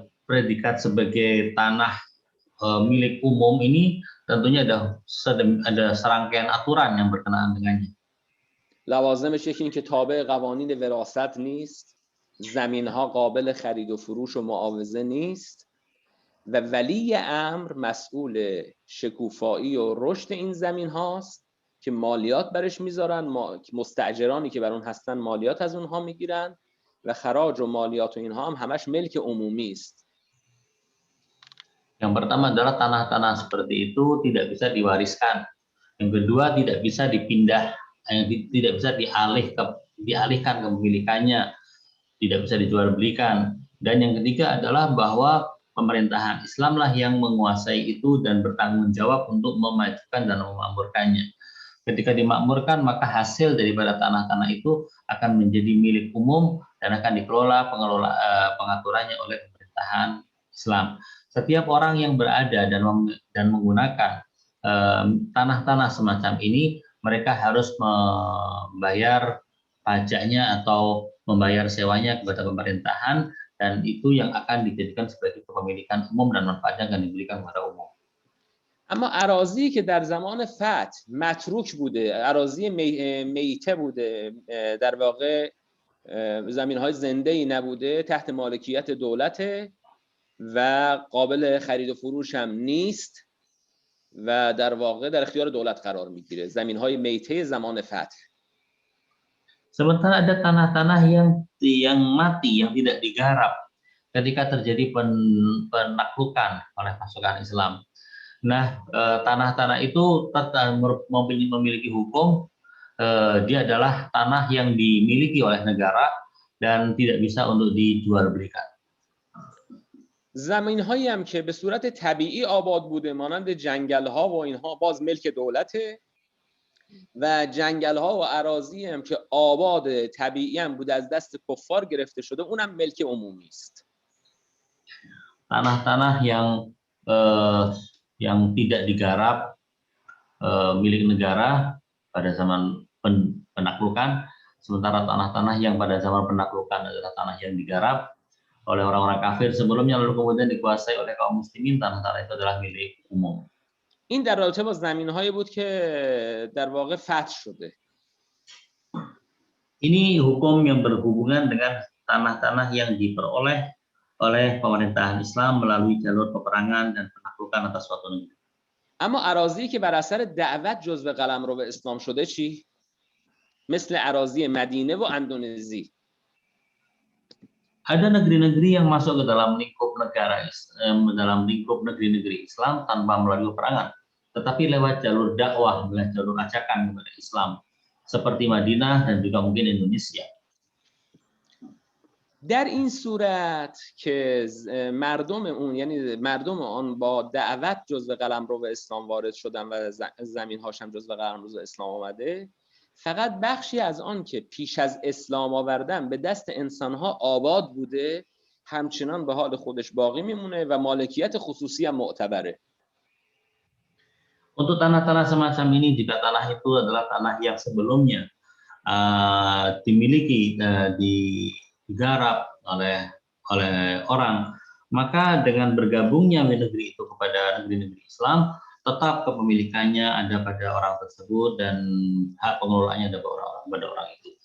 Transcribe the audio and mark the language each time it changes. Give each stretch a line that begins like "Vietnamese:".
Indonesian: Predikat sebagai tanah milik umum ini tentunya ada serangkaian aturan yang berkenaan dengannya.
Persian: لوازمش یکی این که تابع قوانین وراثت نیست، زمین ها قابل خرید و فروش و معاوضه نیست و ولی امر مسئول شکوفایی و رشد این زمین هاست که مالیات برش میذارن، مستاجرانی که بر اون هستن مالیات از اونها میگیرن و خراج و مالیات و اینها هم همش ملک عمومی است.
Indonesian: Yang pertama adalah tanah-tanah seperti itu tidak bisa diwariskan. Yang kedua tidak bisa dipindah, tidak bisa dialihkan kepemilikannya, tidak bisa dijual belikan. Dan yang ketiga adalah bahwa pemerintahan Islamlah yang menguasai itu dan bertanggung jawab untuk memajukan dan memakmurkannya. Ketika dimakmurkan, maka hasil daripada tanah-tanah itu akan menjadi milik umum dan akan dikelola pengaturannya oleh pemerintahan Islam. Setiap orang yang berada dan menggunakan tanah-tanah semacam ini, mereka harus membayar pajaknya atau membayar sewanya kepada pemerintahan, dan itu yang akan dijadikan sebagai kepemilikan umum dan manfaatnya akan diberikan kepada umum.
Persian: اما اراضی که در زمان فتح متروک بوده، اراضی میته بوده، در واقع زمین‌های زنده‌ای نبوده، تحت مالکیت دولته و قابل خرید و فروش هم نیست و در واقع در اختیار دولت قرار میگیره، زمین‌های میته زمان فتح.
Indonesian: Sementara ada tanah-tanah yang mati, yang tidak digarap ketika terjadi penaklukan oleh pasukan Islam. Nah, tanah-tanah itu memiliki hukum, dia adalah tanah yang dimiliki oleh negara dan tidak bisa untuk dijual belikan.
Persian: زمین‌هایی هم که به صورت طبیعی آباد بوده مانند جنگل‌ها و اینها باز ملک دولته و جنگل‌ها و اراضی هم که آباد طبیعی هم بوده از دست کفار گرفته شده اونم ملک عمومی است.
Indonesian: Tanah-tanah yang tidak digarap milik negara pada zaman penaklukan, sementara tanah-tanah yang pada zaman penaklukan adalah tanah yang digarap oleh orang-orang kafir sebelumnya lalu kemudian dikuasai oleh kaum muslimin, tanah-tanah itu adalah milik umum.
Persian: این در رابطه با زمین‌هایی بود که در واقع فتح شده.
Indonesian: Ini hukum yang berhubungan dengan tanah-tanah yang diperoleh oleh pemerintahan Islam melalui jalur peperangan dan penaklukan atas suatu negeri.
Persian: اما اراضی که بر اثر دعوت جزو قلمرو اسلام شده چی؟ مثل اراضی مدینه و اندونزی.
Indonesian: Ada negeri-negeri yang masuk ke dalam lingkup negeri-negeri Islam tanpa melalui peperangan, tetapi lewat jalur dakwah, lewat jalur ajakan kepada Islam, seperti Madinah dan juga mungkin Indonesia.
Persian: در این صورت که مردم اون یعنی مردم آن با دعوت جزو قلمرو اسلام وارد شدن و زمین هاش هم جزو قلمرو اسلام آمده، فقط بخشی از آن که پیش از اسلام آوردن به دست انسانها آباد بوده همچنان به حال خودش باقی میمونه و مالکیت خصوصی هم معتبره.
Indonesian: Untuk tanah-tanah semacam ini, jika tanah itu adalah tanah yang sebelumnya dimiliki, digarap oleh orang, maka dengan bergabungnya negeri itu kepada negeri-negeri Islam, tetap kepemilikannya ada pada orang tersebut dan hak pengelolaannya ada pada orang itu.